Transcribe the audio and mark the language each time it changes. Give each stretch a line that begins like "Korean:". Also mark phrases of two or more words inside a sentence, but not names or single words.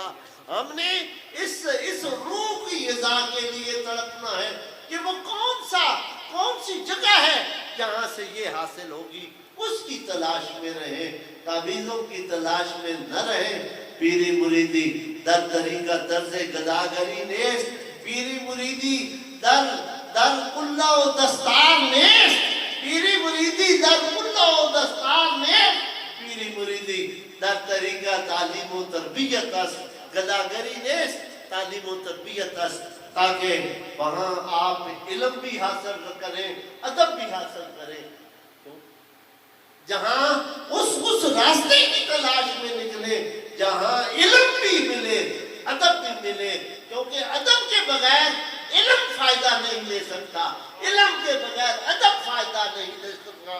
Urdu: ہم نے اس روح کی غذا کے لیے تڑپنا ہے کہ وہ کون سی جگہ ہے جہاں سے یہ حاصل ہوگی، اس کی تلاش میں رہیں، تعویذوں کی تلاش میں نہ رہیں۔
Persian: پیری مریدی در طریقہ طرز گداگری نیست، پیری مریدی در قلہ و دستار نیست، پیری مریدی در قلہ و دستار نیست، پیری مریدی در طریقہ تعلیم و تربیت است، گداگری نیست، تعلیم و تربیت است،
Urdu: تاکہ وہاں آپ علم بھی حاصل کریں، ادب بھی حاصل کریں۔ جہاں اس راستے کی تلاش میں نکلے جہاں علم بھی ملے ادب بھی ملے، کیونکہ ادب کے بغیر علم فائدہ نہیں لے سکتا، علم کے بغیر ادب فائدہ نہیں لے سکتا۔